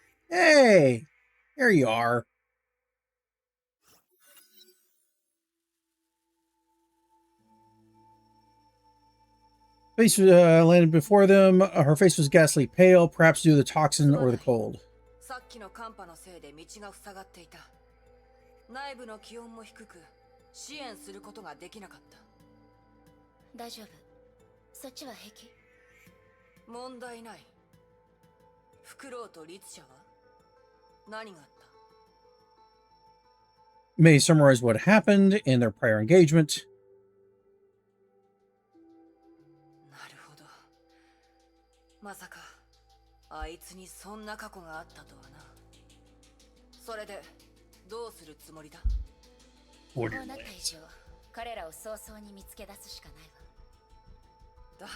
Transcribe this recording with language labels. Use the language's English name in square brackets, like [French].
[English] Hey, there you are. Face landed before them. Her face was ghastly pale, perhaps due to the toxin or the cold. [Japanese] さっきの寒波のせいで道が塞がっていた。内部の気温も低く支援することができなかった。大丈夫。そっちは平気？問題ない。フクロウと律者は何があった？ [English] May summarize what happened in their prior engagement. [Japanese] なるほど。まさかあいつにそんな過去があったとはな。それでどうするつもりだ？こうなった以上、彼らを早々に見つけ出すしかないわ。